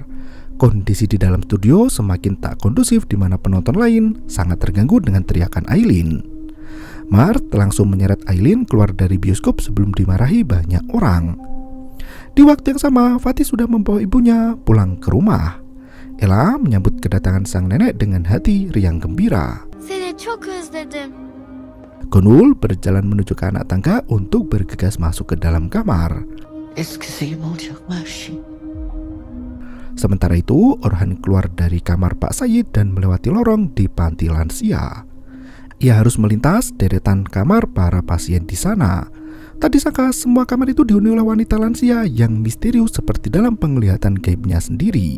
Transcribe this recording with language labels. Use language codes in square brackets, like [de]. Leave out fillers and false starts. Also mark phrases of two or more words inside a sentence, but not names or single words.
[id] Kondisi di dalam studio semakin tak kondusif di mana penonton lain sangat terganggu dengan teriakan Aileen. Mert langsung menyeret Aileen keluar dari bioskop sebelum dimarahi banyak orang. Di waktu yang sama, Fatih sudah membawa ibunya pulang ke rumah. Ella menyambut kedatangan sang nenek dengan hati riang gembira. [tr] Seni çok özledim. [id] Gonul berjalan menuju ke anak tangga untuk bergegas masuk ke dalam kamar. [tr] Eskisi gibi olacaklar şimdi. [id] Sementara itu, Orhan keluar dari kamar Pak Said dan melewati lorong di panti lansia. Ia harus melintas deretan kamar para pasien di sana. Tak disangka semua kamar itu dihuni oleh wanita lansia yang misterius seperti dalam penglihatan gaibnya sendiri.